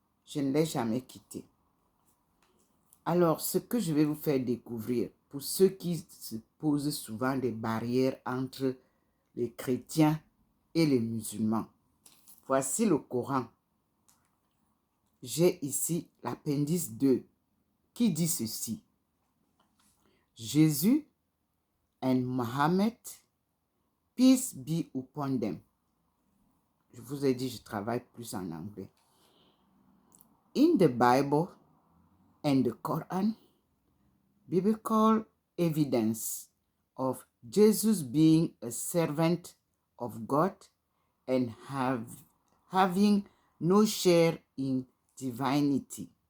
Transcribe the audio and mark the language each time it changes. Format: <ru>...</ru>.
<fr>Je ne l'ai jamais quitté. Alors, ce que je vais vous faire découvrir, pour ceux qui se posent souvent des barrières entre les chrétiens et les musulmans, voici le Coran. J'ai ici l'appendice 2 qui dit ceci.</fr> <en>Jésus and Mohammed, peace be upon them.</en> <fr>Je vous ai dit, je travaille plus en anglais.</fr> <en>In the Bible and the Quran, biblical evidence of Jesus being a servant of God and having no share in divinity.</en>